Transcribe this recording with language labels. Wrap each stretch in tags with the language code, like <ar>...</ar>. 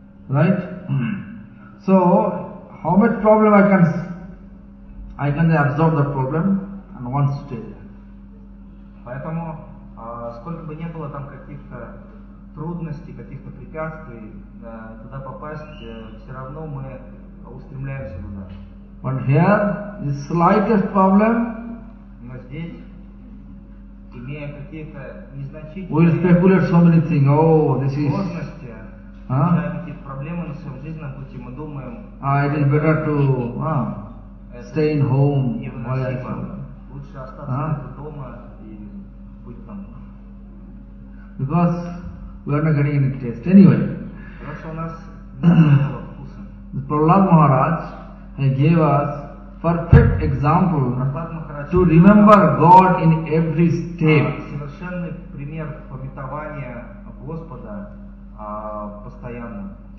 <en>Right? So, how much problem I can absorb that problem and once stay there.</en> <ru>Поэтому, сколько бы не было там каких-то трудностей, каких-то препятствий, туда попасть, все равно мы устремляемся туда.</ru> <en>But here, the slightest problem,</en> <ru>но здесь, имея какие-то незначительные,</ru> <en>we'll speculate so many things, this is...</en> <ru>сложности, проблемы на своем жизненном пути, мы думаем,</ru> <en>it is better to stay in home.</en> <ru>Лучше остаться дома и быть там.</ru> <en>Because we are not getting any taste anyway.</en> <ru>Потому что у нас нет вкуса.</ru> <en>Prahlad Maharaj, he gave us perfect example to remember God in every step.</en> <ru>Совершенный пример памятования Господа постоянно.</ru>